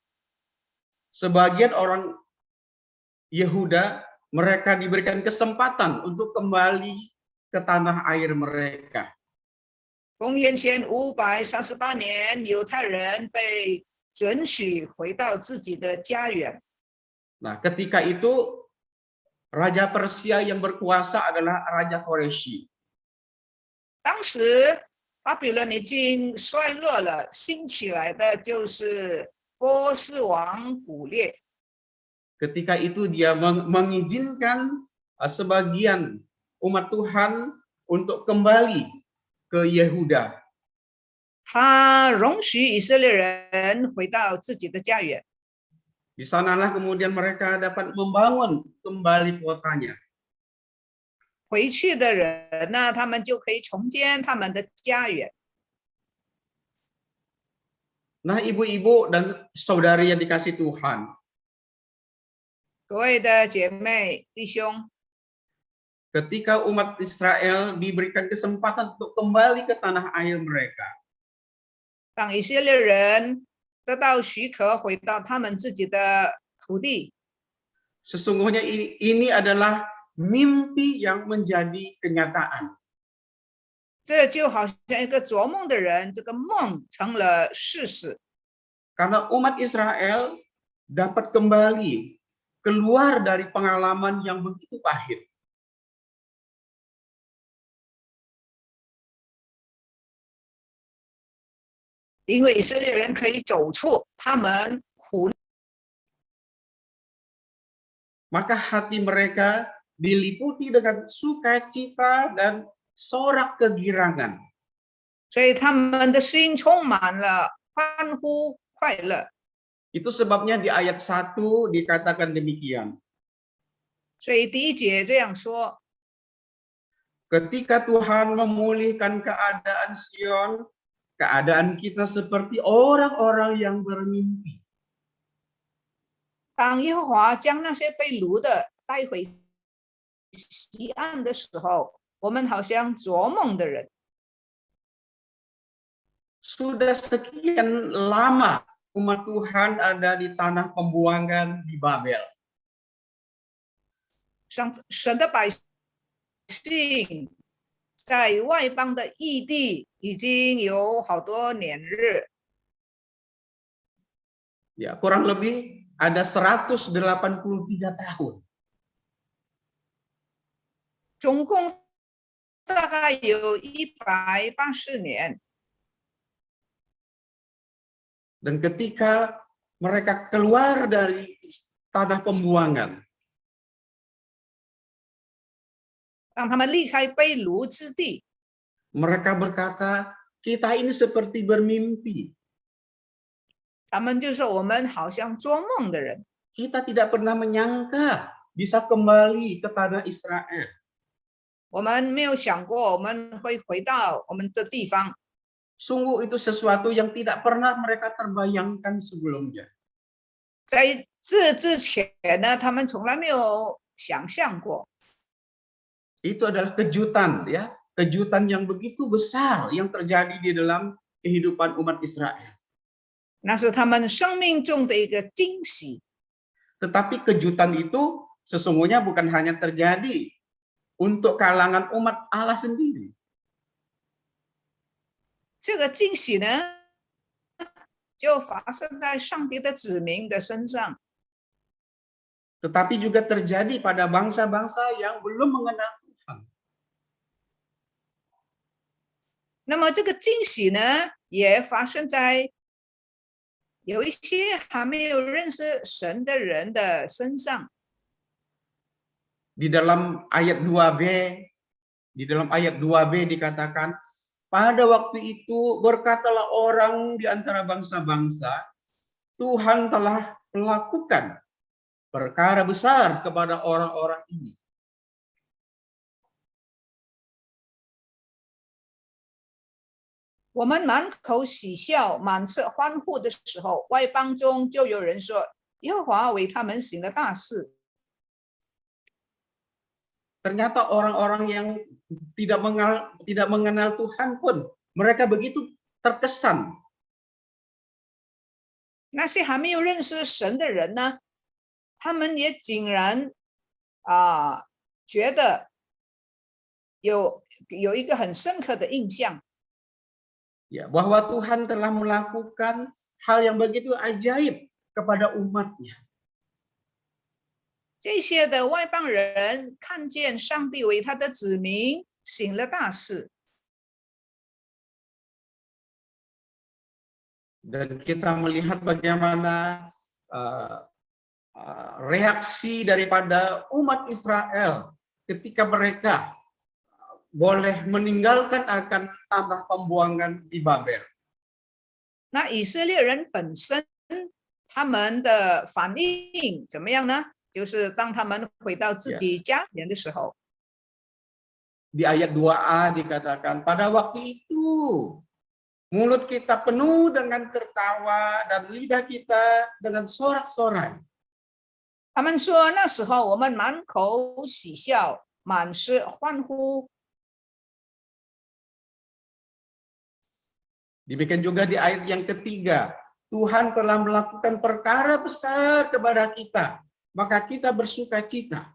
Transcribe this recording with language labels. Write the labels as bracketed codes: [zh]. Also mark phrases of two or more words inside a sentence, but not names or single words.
[id] sebagian orang Yehuda mereka diberikan kesempatan untuk kembali ke tanah air mereka. [zh] 公元前538年，犹太人被准许回到自己的家园。 [id] Nah, ketika itu Raja Persia yang berkuasa adalah Raja Koreshi. [zh] 当时巴比伦已经衰落了，兴起来的就是波斯王古列。 [id] Ketika itu dia mengizinkan sebagian umat Tuhan untuk kembali ke Yehuda. [zh] 他容许以色列人回到自己的家园。 [id] Di sanalah kemudian mereka dapat membangun kembali kotanya. [zh] 回去的人呢，他们就可以重建他们的家园。 [id] Nah, ibu-ibu dan saudari yang dikasih Tuhan, [zh] 各位的姐妹弟兄， [id] ketika umat Israel diberikan kesempatan untuk kembali ke tanah air mereka, [zh] 当以色列人得到许可回到他们自己的土地， [id] sesungguhnya ini adalah mimpi yang menjadi kenyataan. [zh] 这就好像一个做梦的人，这个梦成了事实。 [id] Karena umat Israel dapat kembali keluar dari pengalaman yang begitu pahit. [zh] 因为以色列人可以走出他们苦， [id] Maka hati mereka diliputi dengan sukacita dan sorak kegirangan. [zh] 所以他们的心充满了欢呼快乐。 [id] Itu sebabnya di ayat 1 dikatakan demikian. [zh] 所以第一节这样说： [id] Ketika Tuhan memulihkan keadaan Sion, keadaan kita seperti orang-orang yang bermimpi. [zh] 当耶和华将那些被掳的带回西岸的时候，我们好像做梦的人。 [id] Sudah sekian lama umat Tuhan ada di tanah pembuangan di Babel. [zh] 神的百姓在外邦的异地已经有好多年日， [id] Ya, kurang lebih ada 183 tahun. [zh] 总共大概有180年。 [id] Dan ketika mereka keluar dari tanah pembuangan, [zh] 让他们离开被掳之地， [id] mereka berkata, kita ini seperti bermimpi. [zh] 他们就说我们好像做梦的人， [id] Kita tidak pernah menyangka bisa kembali ke tanah Israel. [zh] 我们没有想过我们会回到我们的地方。 [id] Sungguh itu sesuatu yang tidak pernah mereka terbayangkan sebelumnya. [zh] 在这之前呢，他们从来没有想象过。 [id] Itu adalah kejutan, ya, kejutan yang begitu besar yang terjadi di dalam kehidupan umat Israel. [zh] 那是他们生命中的一个惊喜。 [id] Tetapi kejutan itu sesungguhnya bukan hanya terjadi untuk kalangan umat Allah sendiri. [zh] 这个惊喜呢，就发生在上帝的子民的身上， [id] Tetapi juga terjadi pada bangsa-bangsa yang belum mengenal Tuhan. [zh] 那么这个惊喜呢，也发生在有一些还没有认识神的人的身上。 [id] Di dalam ayat 2b dikatakan, pada waktu itu berkatalah orang di antara bangsa-bangsa, Tuhan telah melakukan perkara besar kepada orang-orang ini. [zh] 我们满口喜笑，满是欢呼的时候，外邦中就有人说：“耶和华为他们行了大事。” [id] Ternyata orang-orang yang tidak mengenal Tuhan pun mereka begitu terkesan. [zh] 那些还没有认识神的人呢，他们也竟然觉得有一个很深刻的印象。 [id] Ya, bahwa Tuhan telah melakukan hal yang begitu ajaib kepada umatnya. [zh] 这些的外邦人看见上帝为他的子民行了大事。 [id] Dan kita melihat bagaimana reaksi daripada umat Israel ketika mereka boleh meninggalkan akan tanah pembuangan di Babel. [zh] 那以色列人本身他们的反应怎么样呢？就是当他们回到自己家园的时候， [id] Di ayat 2a dikatakan, pada waktu itu mulut kita penuh dengan tertawa dan lidah kita dengan sorak-sorai. [zh] 他们说那时候我们满口喜笑，满是欢呼。 [id] Demikian juga di ayat yang ketiga, Tuhan telah melakukan perkara besar kepada kita, maka kita bersuka cita.